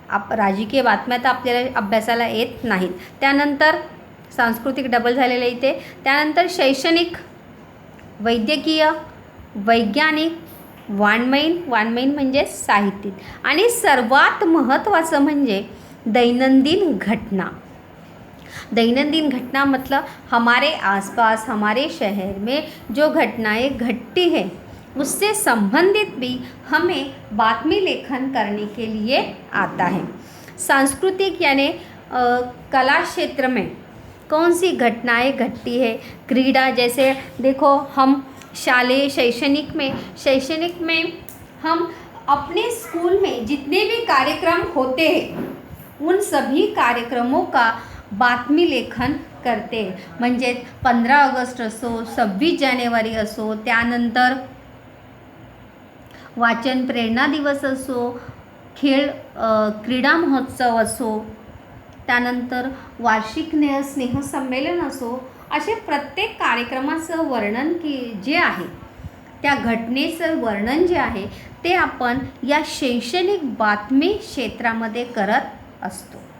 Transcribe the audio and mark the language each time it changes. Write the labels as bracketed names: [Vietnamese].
[Marathi] राजकीय बातम्या तर आपल्याला अभ्यासाला येत नाहीत. त्यानंतर सांस्कृतिक डबल झालेलं इथे. त्यानंतर शैक्षणिक, वैद्यकीय, वैज्ञानिक, वाङ्मयीन म्हणजे साहित्यिक, आणि सर्वात महत्त्वाचं म्हणजे दैनंदिन घटना. [Hindi] दैनंदिन घटना मतलब हमारे आसपास, हमारे शहर में जो घटनाएं घटती है उससे संबंधित भी हमें बातमी लेखन करने के लिए आता है. सांस्कृतिक यानी कला क्षेत्र में कौन सी घटनाएं घटती है. क्रीडा जैसे देखो, हम शालेय शैक्षणिक में हम अपने स्कूल में जितने भी कार्यक्रम होते हैं उन सभी कार्यक्रमों का बातमी लेखन करते हैं. [Marathi] म्हणजे 15 ऑगस्ट असो, 26 जानेवारी असो, त्यानंतर वाचन प्रेरणा दिवस असो, क्रीडा महोत्सव असो, त्यानंतर वार्षिक स्नेहसंमेलन असो, असे प्रत्येक कार्यक्रमाचं वर्णन जे आहे, त्या घटनेचं वर्णन जे आहे ते आपण या शैक्षणिक बातमी क्षेत्रामध्ये करत असतो.